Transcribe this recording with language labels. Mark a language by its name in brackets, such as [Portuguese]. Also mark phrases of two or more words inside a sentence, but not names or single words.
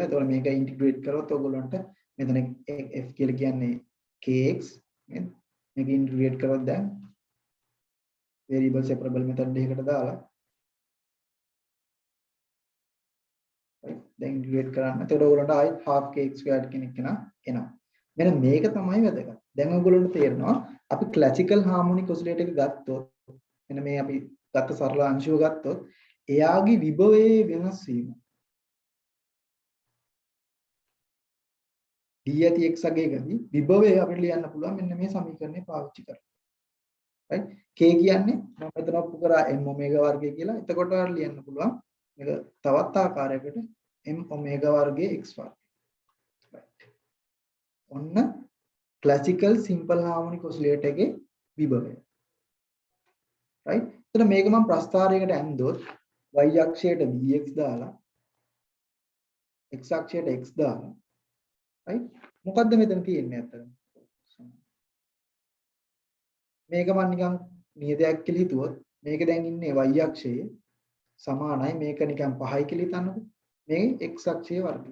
[Sinhala] එතකොට මේක ඉන්ටිග්‍රේට් කරොත් ඔයගොල්ලන්ට මෙතන f කියලා කියන්නේ kx නේද? මේක ඉන්ටිග්‍රේට් කරොත් දැන් [English] variable separable method [Sinhala] එකකට දාලා right දැන් ඉන්ටිග්‍රේට් කරන්න. එතකොට ඔයගොල්ලන්ට ආයි [English] half kx squared [Sinhala] කෙනෙක් එනවා. මෙන්න මේක තමයි වැදගත්. දැන් ඔයගොල්ලන්ට තේරෙනවා අපි [English] classical harmonic oscillator [Sinhala] එක ගත්තොත් මෙන්න මේ අපි ගත්ත සරල අංශුව ගත්තොත් එයාගේ විභවයේ වෙනස් වීම d ඇති x අගයකදී විභවය අපිට ලියන්න පුළුවන් මෙන්න මේ සමීකරණය පාවිච්චි කරලා. right k කියන්නේ මම මෙතන ඔප්පු කරා m ඔමේගා වර්ගය කියලා. එතකොට ලියන්න පුළුවන් මේක තවත් ආකාරයකට m ඔමේගා වර්ගයේ x වර්ගය. right ඔන්න [English] classical simple harmonic oscillator [Sinhala] එකේ විභවය. right එතන මේක මම ප්‍රස්ථාරයකට ඇන්දොත් y අක්ෂයට bx දාලා x අක්ෂයට x දාලා right මොකද්ද මෙතන තියෙන්නේ අතන මේක මම නිකන් නියතයක් කියලා හිතුවොත් මේක දැන් ඉන්නේ y අක්ෂයේ සමානයි මේක නිකන් 5යි කියලා හිතන්නකෝ මේ x අක්ෂයේ වර්ගය.